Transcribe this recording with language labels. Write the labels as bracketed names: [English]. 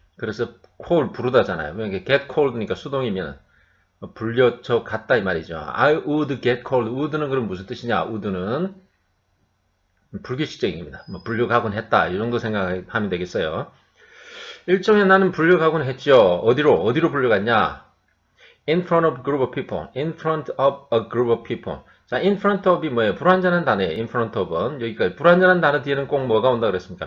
[Korean] 그래서 cold 부르다잖아요. [English] get cold [Korean] 니까 수동이면 불려쳐 갔다 이 말이죠. [English] I would get cold. [Korean] would는 그럼 무슨 뜻이냐? would는 불규칙적입니다. 뭐 불려가곤 했다. 이 정도 생각하면 되겠어요. 일종의 나는 불려가곤 했죠. 어디로 불려갔냐? [English] In front of a group of people. In front of a group of people. [Korean] 자, in front of이 뭐예요? 불완전한 단어예요. in front of은. 여기까지. 불완전한 단어 뒤에는 꼭 뭐가 온다 그랬습니까?